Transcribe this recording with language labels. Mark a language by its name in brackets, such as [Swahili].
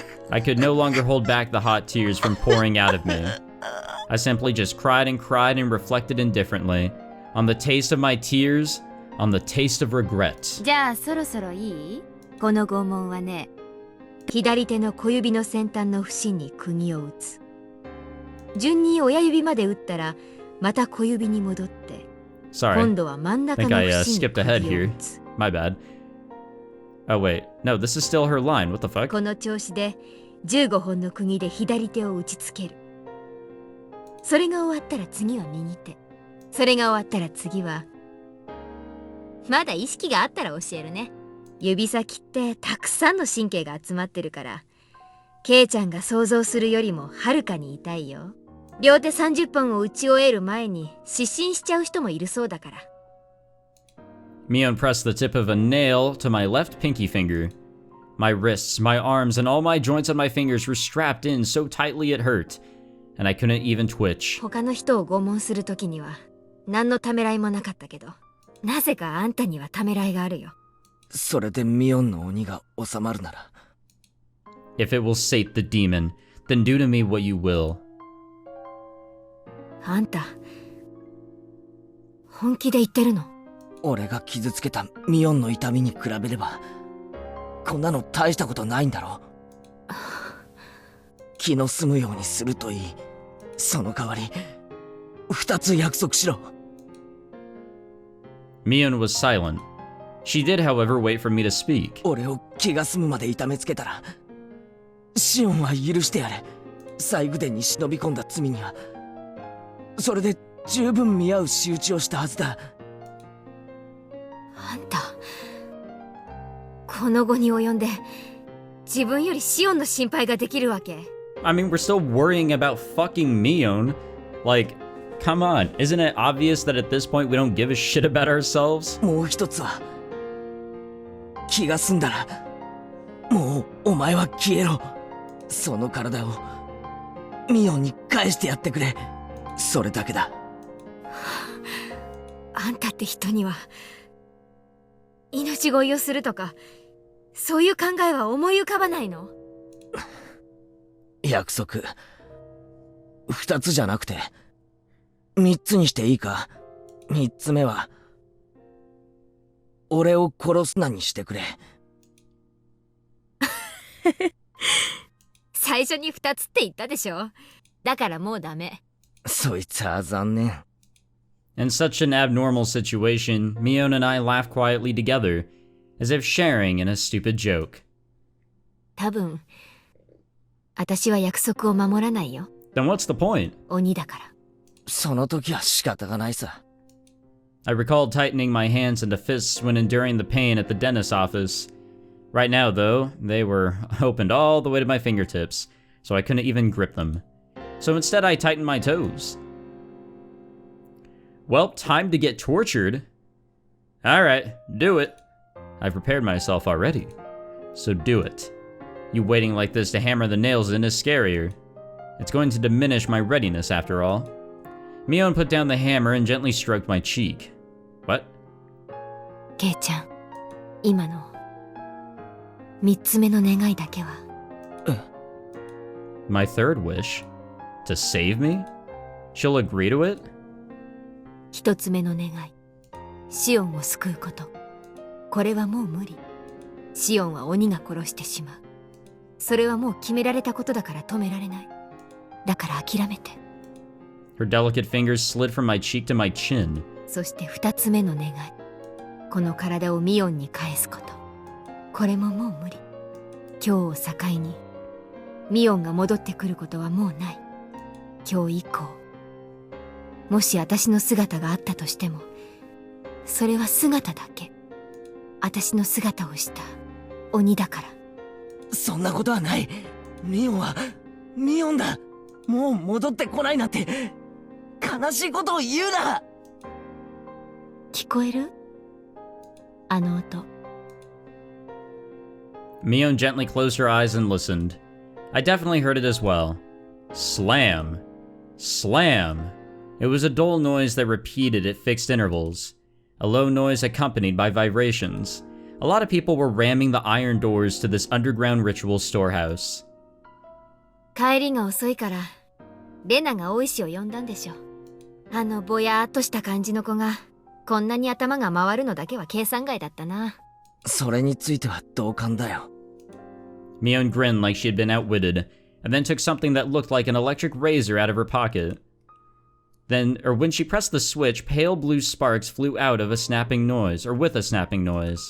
[English] I could no longer hold back the hot tears from pouring out of me. I simply just cried and reflected indifferently. On the taste of my tears, on the taste of regret. [Japanese] じゃあそろそろいい？この拷問はね、左手の小指の先端の節に釘を打つ。順に親指まで打ったら、また小指に戻って、 [English] Sorry. [Japanese] 今度は真ん中 [English] I [Japanese] の [English] think I [Japanese] 節に [English] skipped ahead [Japanese] 釘を [English] here. [Japanese] 打つ。 [English] My bad. Oh wait, no, this is still her line. What the fuck? [Japanese] この調子で15本の釘で左手を打ちつける。それが終わったら次は右手。それが終わったら次は、まだ意識があったら教えるね。指先ってたくさんの神経が集まってるから、ケイちゃんが想像するよりもはるかに痛いよ。両手30本を打ち終える前に失神しちゃう人もいるそうだから。 [English] Mion pressed the tip of a nail to my left pinky finger. My wrists, my arms, and all my joints on my fingers were strapped in so tightly it hurt, and I couldn't even twitch. [Japanese] 他の人を拷問するときには何のためらいもなかったけど、なぜかあんたにはためらいがあるよ。それでミオンの鬼が収まるなら。 [English] If it will sate the demon, then do to me what you will. [Japanese] あんた、本気で言ってるの？俺が傷つけたミオンの痛みに比べれば、こんなの大したことないんだろ。気の済むようにするといい。その代わり、2つ約束しろ。 [English] Mion was silent. She did, however, wait for me to speak. [Japanese] 俺を気が済むまで痛めつけたら、シオンは許してやれ。西宮殿に忍び込んだ罪には、それで十分見合う仕打ちをしたはずだ。あんた、この後に及んで自分よりシオンの心配ができるわけ？ [English] I mean, we're still worrying about fucking Mion. Like, come on, isn't it obvious that at this point we don't give a shit about ourselves? [Japanese] もう一つは、気が済んだら、もうお前は消えろ。その体をミオンに返してやってくれ。それだけだ。あんたって人には命乞いをするとかそういう考えは思い浮かばないの？約束2つじゃなくて3つにしていいか。 3つ目は俺を殺すなにしてくれ。最初に2つって言ったでしょ。だからもうダメ。そいつは残念。 [English] In such an abnormal situation, Mion and I laughed quietly together, as if sharing in a stupid joke. [Japanese] 多分私は約束を守らないよ。 [English] Then what's the point? [Japanese] 鬼だから。その時は仕方がないさ。 [English] I recalled tightening my hands into fists when enduring the pain at the dentist's office. Right now, though, they were opened all the way to my fingertips, so I couldn't even grip them. So instead, I tightened my toes. Well, time to get tortured. Alright, do it. I've prepared myself already. So do it. You waiting like this to hammer the nails in is scarier. It's going to diminish my readiness after all. Mion put down the hammer and gently stroked my cheek. What? [Japanese] ケイちゃん、今の3つ目の願いだけは。 [English] My third wish? To save me? She'll agree to it? [Japanese] 1つ目の願い、シオンを救うこと。これはもう無理。シオンは鬼が殺してしまう。それはもう決められたことだから止められない。だから諦めて。 [English] Her delicate fingers slid from my cheek to my chin. [Japanese] そして2つ目の願い、この体をミオンに返すこと。これももう無理。今日を境にミオンが戻ってくることはもうない。今日以降、もし私の姿があったとしても、それは姿だけ。私の姿をした鬼だから。そんなことはない。ミオンはミオンだ。もう戻ってこないなんて悲しいことを言うな。聞こえる？あの音。 [English] Mion gently closed her eyes and listened. I definitely heard it as well. Slam. Slam. It was a dull noise that repeated at fixed intervals. A low noise accompanied by vibrations. A lot of people were ramming the iron doors to this underground ritual storehouse. [Japanese] 帰りが遅いから、レナが大石を呼んだんでしょ。あのぼやーっとした感じの子が、こんなに頭が回るのだけは計算外だったな。それについては同感だよ。 [English] Mion grinned like she had been outwitted, and then took something that looked like an electric razor out of her pocket. When she pressed the switch, pale blue sparks flew out of a snapping noise, or with a snapping noise.